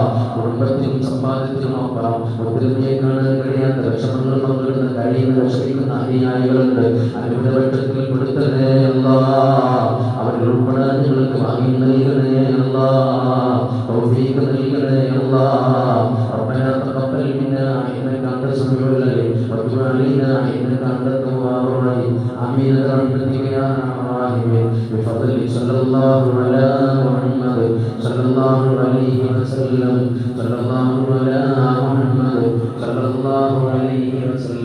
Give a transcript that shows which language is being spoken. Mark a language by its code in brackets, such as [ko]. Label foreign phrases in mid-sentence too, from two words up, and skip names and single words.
[ml] കുടുംബത്തിനും സമ്പാദ്യത്തിനും അപ്പുറം ഒത്തിരിയെ കാണാൻ കഴിയാത്ത വിഷമങ്ങൾ പങ്കിടുന്ന കഴിയുന്ന വിഷമിക്കുന്ന അനുയായികളുണ്ട്. അവരുടെ പക്ഷത്തിൽ പെടുത്തണേ അല്ലാഹ്. അവരിൽ ഉൾപ്പെടാൻ നിങ്ങൾക്ക് ഭാഗ്യം നൽകണേ അല്ലാഹ്, തൗഫീഖ് നൽകണേ അല്ലാഹ്. [ar] ربنا تقبل منا انك انت السميع العليم وتب علينا انك انت التواب الرحيم. امين برحمتك يا ارحم الراحمين. بفضل صلى الله على محمد صلى الله عليه وسلم صلى الله على محمد صلى الله عليه وسلم.